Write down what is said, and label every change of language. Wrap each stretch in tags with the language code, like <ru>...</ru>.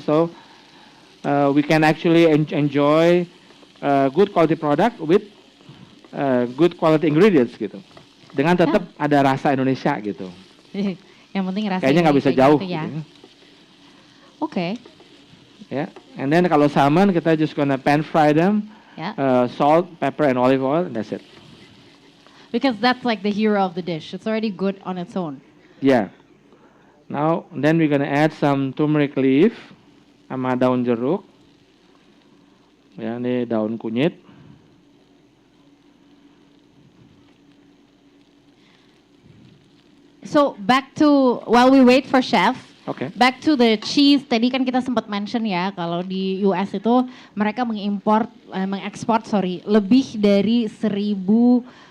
<en>So we can actually enjoy good quality product with good quality ingredients gitu.</en> <id>Dengan tetap ada rasa Indonesia gitu. Yang penting rasa kayaknya nggak bisa jauh gitu ya. Gitu. Oke.</id> <en>Ya, and then</en> <id>kalau salmon kita</id> <en>just gonna pan fry them, salt, pepper, and olive oil, and that's it. Because that's like the hero of the dish. It's already good on its own. Yeah. Now, then we're gonna add some turmeric leaf</en> <id>sama daun jeruk. Ya, ini daun kunyit.</id> <en>So back to while we wait for chef. Okay. Back to the cheese.</en> <id>Tadi kan kita sempat mention ya kalau di US itu mereka mengekspor lebih dari 1,000</id>